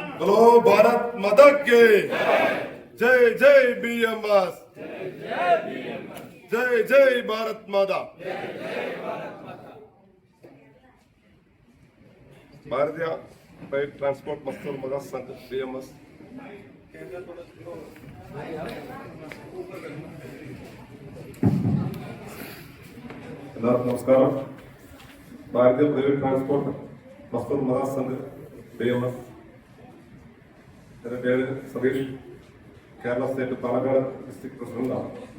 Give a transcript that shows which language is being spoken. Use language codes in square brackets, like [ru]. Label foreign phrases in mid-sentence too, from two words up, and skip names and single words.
[hi] बोलो भारत माता की जय, जय BMS, जय जय भारत माता। भारतीय प्राइवेट ट्रांसपोर्ट मजदूर महासंघ BMS നമസ്കാരം. [ml] ഭാരതീയ പ്രൈവറ്റ് ട്രാൻസ്പോർട്ട് മസ്ദൂർ മഹാസംഘ് BMS, എൻ്റെ പേര് സതീഷ്, കേരള സ്റ്റേറ്റ് പാലക്കാട് ഡിസ്ട്രിക്ട് പ്രസിഡന്റാണ്.